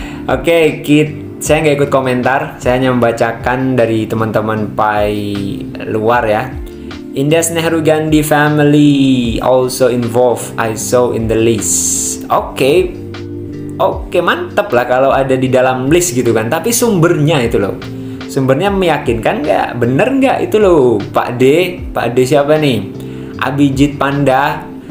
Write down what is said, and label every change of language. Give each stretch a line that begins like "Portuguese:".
Indonesian: Oke, saya nggak ikut komentar, saya hanya membacakan dari teman-teman Pi luar ya.
English: India's Nehru Gandhi family also involved, I saw in the list.
Indonesian: Oke, mantap lah kalau ada di dalam list gitu kan. Tapi sumbernya itu loh, sumbernya meyakinkan nggak, bener nggak itu loh. Pak D siapa nih? Abhijit Panda.